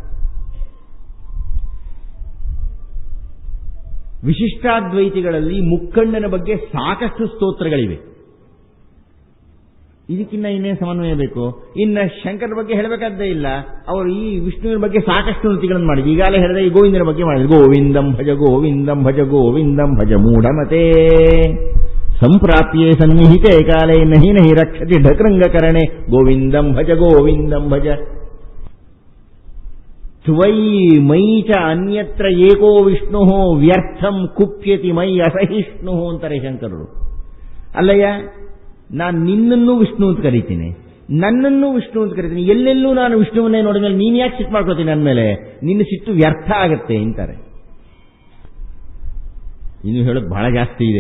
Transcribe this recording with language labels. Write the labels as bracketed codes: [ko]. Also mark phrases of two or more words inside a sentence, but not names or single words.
[kn] ವಿಶಿಷ್ಟಾದ್ವೈತಿಗಳಲ್ಲಿ ಮುಕ್ಕಣ್ಣನ ಬಗ್ಗೆ ಸಾಕಷ್ಟು ಸ್ತೋತ್ರಗಳಿವೆ. ಇದಕ್ಕಿನ್ನ ಇನ್ನೇನು ಸಮನ್ವಯ ಬೇಕು? ಇನ್ನ ಶಂಕರನ ಬಗ್ಗೆ ಹೇಳಬೇಕಾದ್ದೇ ಇಲ್ಲ. ಅವರು ಈ ವಿಷ್ಣುವಿನ ಬಗ್ಗೆ ಸಾಕಷ್ಟು ನುತಿಗಳನ್ನು ಮಾಡಿದ್ರು. ಈಗಾಗಲೇ ಹೇಳಿದ ಈ ಗೋವಿಂದನ ಬಗ್ಗೆ ಮಾಡಿದ್ರು. [sa] ಗೋವಿಂದಂ ಭಜ ಗೋವಿಂದಂ ಭಜ ಗೋವಿಂದಂ ಭಜ ಮೂಢಮತೆ ಸಂಪ್ರಾಪ್ಯೆ ಸನ್ನಿಹಿತೆ ಕಾಲೇ ನಹಿ ನಹಿ ರಕ್ಷತಿ ಢಕೃಂಗಕರಣೆ ಗೋವಿಂದಂ ಭಜ ಗೋವಿಂದಂ ಭಜ ತ್ವಯಿ ಮೈ ಚ ಅನ್ಯತ್ರ ಏಕೋ ವಿಷ್ಣು ವ್ಯರ್ಥಂ ಕುಪ್ಯತಿ ಮೈ ಅಸಹಿಷ್ಣು [kn] ಅಂತಾರೆ ಶಂಕರರು. ಅಲ್ಲಯ್ಯ, ನಾನು ನಿನ್ನನ್ನು ವಿಷ್ಣು ಅಂತ ಕರೀತೀನಿ, ನನ್ನನ್ನು ವಿಷ್ಣು ಅಂತ ಕರೀತೀನಿ, ಎಲ್ಲೆಲ್ಲೂ ನಾನು ವಿಷ್ಣುವನ್ನೇ ನೋಡಿದ ಮೇಲೆ ನೀನು ಯಾಕೆ ಸಿಟ್ಟು ಮಾಡ್ಕೋತೀನಿ ನನ್ನ ಮೇಲೆ? ನಿನ್ನ ಸಿಟ್ಟು ವ್ಯರ್ಥ ಆಗತ್ತೆ ಅಂತಾರೆ. ಇನ್ನು ಹೇಳೋದು ಬಹಳ ಜಾಸ್ತಿ ಇದೆ.